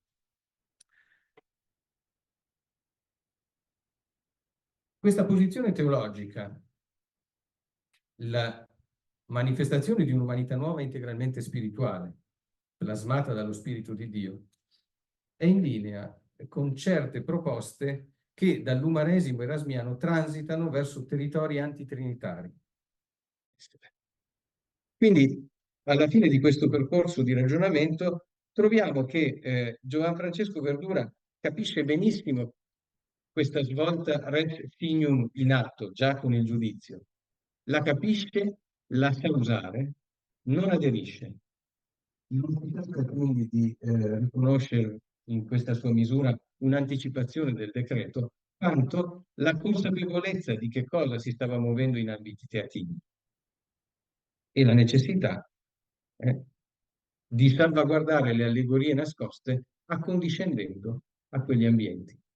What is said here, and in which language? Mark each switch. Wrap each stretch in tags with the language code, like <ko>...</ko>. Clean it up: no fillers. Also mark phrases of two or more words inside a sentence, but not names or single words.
<it>Questa posizione teologica, la manifestazione di un'umanità nuova integralmente spirituale, plasmata dallo Spirito di Dio, è in linea con certe proposte che dall'umanesimo erasmiano transitano verso territori antitrinitari. Quindi, alla fine di questo percorso di ragionamento, troviamo che Giovan Francesco Verdura capisce benissimo questa svolta</it> <la>res signum</la> <it>in atto, già con il giudizio. La capisce, la sa usare, non aderisce. Non si tratta quindi di riconoscere in questa sua misura un'anticipazione del decreto, quanto la consapevolezza di che cosa si stava muovendo in ambiti teatini e la necessità di salvaguardare le allegorie nascoste accondiscendendo a quegli ambienti.</it>